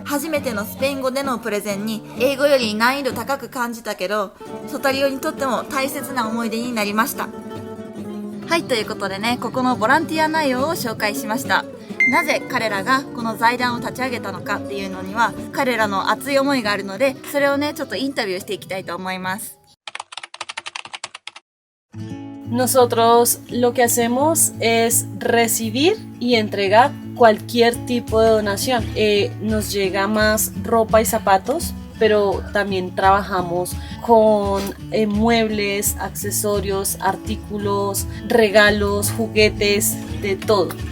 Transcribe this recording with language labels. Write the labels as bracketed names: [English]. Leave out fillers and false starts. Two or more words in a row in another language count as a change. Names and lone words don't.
[Japanese] 初めてのスペイン語でのプレゼンに英語より難易度高く感じたけど、ソタリオにとっても大切な思い出になりました。はい、ということでね、ここのボランティア内容を紹介しました。なぜ彼らがこの財団を立ち上げたのかっていうのには、彼らの熱い思いがあるので、それをね、ちょっとインタビューしていきたいと思います。 [Spanish] Nosotros lo que hacemos es recibir y entregar cualquier tipo de donación. Nos llega más ropa y zapatos, pero también trabajamos con muebles, accesorios, artículos, regalos, juguetes, de todo.